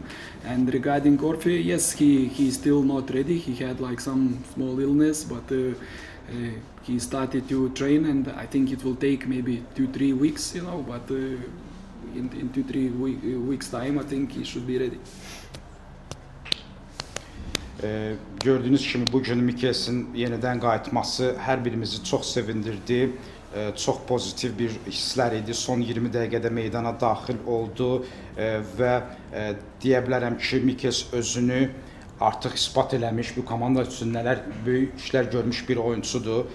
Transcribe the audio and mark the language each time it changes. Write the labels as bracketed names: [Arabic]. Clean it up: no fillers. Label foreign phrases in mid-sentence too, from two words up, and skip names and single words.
[English] And regarding Orfi, yes, he's still not ready. He had some small illness, but he started to train, and I think it will take maybe 2-3 weeks, but in 2-3 weeks time, I think he should be ready. [Azerbaijani] Gördüyünüz kimi bugün Mikkelsin yenidən qayıtması hər birimizi çox sevindirdi. Çox pozitiv bir hisslər idi. Son 20 dəqiqədə meydana daxil oldu və deyə bilərəm ki, Mikkels özünü artıq isbat eləmiş, bu komanda üçün nələr böyük işlər görmüş bir oyunçudur.